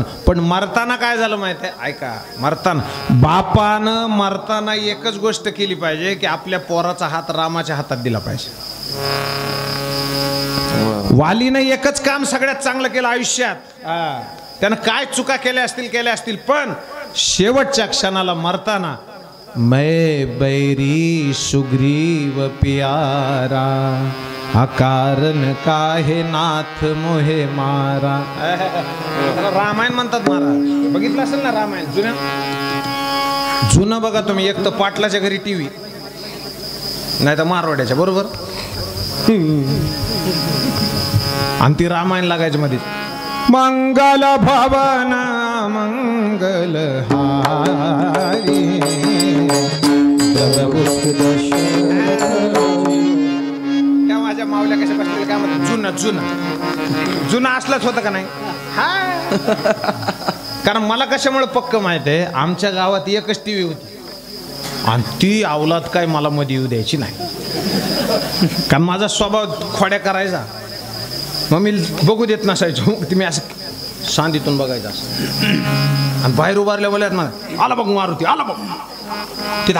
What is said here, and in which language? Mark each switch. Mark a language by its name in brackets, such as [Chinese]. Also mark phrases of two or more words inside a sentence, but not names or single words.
[Marathi] पण मरताना काय झालं माहिती आहे? ऐका, बापानं मरताना एकच गोष्ट केली पाहिजे की आपल्या पोराचा हात रामाच्या हातात दिला पाहिजे. वालीनं एकच काम सगळ्यात चांगलं केलं आयुष्यात. त्यानं काय चुका केल्या असतील, पण शेवटच्या क्षणाला मरताना, [Hindi] मै बैरी सुग्रीव प्यारा, अकारण काहे नाथ मोहे मारा. [Marathi] रामायण म्हणतात महाराज, बघितलं असेल ना रामायण जुनं बघा तुम्ही. एक तर पाटलाच्या घरी टीव्ही, नाही तर मारवाड्याच्या, बरोबर. आणि ती रामायण लागायची मध्ये. [Hindi] मंगल भवन मंगल हारी, [Marathi] जुना असलाच होता का नाही हा कारण मला कशामुळे पक्क माहित आहे आमच्या गावात एकच टीव्ही होती आणि ती अवलाद काय मला मध्ये येऊ द्यायची नाही कारण माझा स्वभाव खोड्या करायचा मग मी बघू देत नसायचो तुम्ही असं सांदीतून बघायचं असं आणि बाहेर उभारल्या बोलत ना आला बघ मारुती आला बघ तिथं